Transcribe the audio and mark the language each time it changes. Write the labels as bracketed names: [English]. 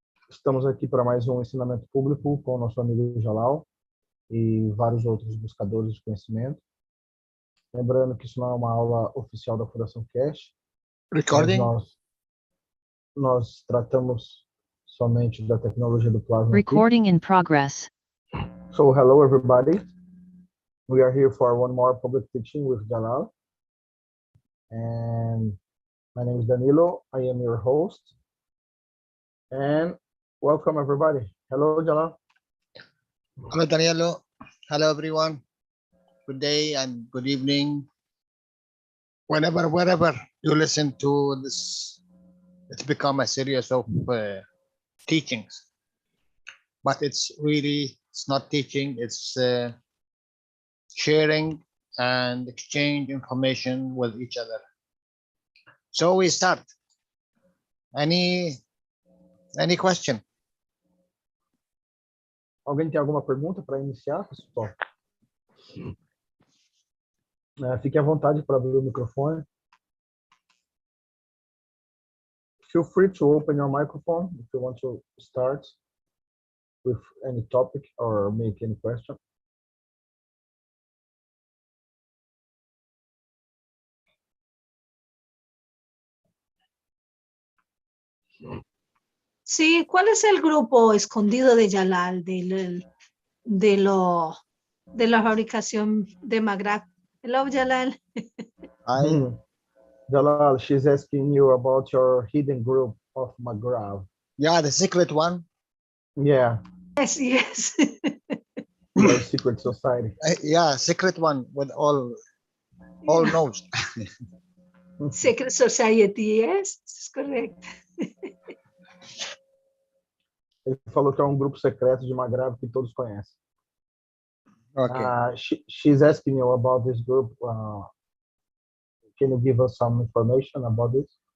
[Portuguese] Estamos aqui para mais um ensinamento público com o nosso amigo Jalal e vários outros buscadores de conhecimento. Lembrando que isso não é uma aula oficial da Fundação Keshe. [English] Recording. [Portuguese] Nós tratamos somente da tecnologia do plasma. [English] Recording in progress. So, hello everybody. We are here for one more public teaching with Jalal. And my name is Danilo. I am your host. And welcome everybody. Hello, Jalal. Hello, Danielo. Hello, everyone. Good day and good evening. Whenever, wherever you listen to this, it's become a series of teachings. But it's not teaching, it's sharing and exchange information with each other. So we start. Any question? [Portuguese] Alguém tem alguma pergunta para iniciar, pessoal? Fique à vontade para abrir o microfone. [English] Feel free to open your microphone if you want to start with any topic or make any question. [Spanish] Sí, ¿cuál es el grupo escondido de Jalal de la fabricación de Magrab? [English] Hello, Jalal. Jalal, she's asking you about your hidden group of Magrab. Yeah, the secret one. Yeah. Yes. Your secret society. Yeah, secret one with all knows. Secret Society, yes, it's correct. [Portuguese] Ele falou que é um grupo secreto de Magrab que todos conhecem. [English] Okay. She's asking you about this group. Can you give us some information about this?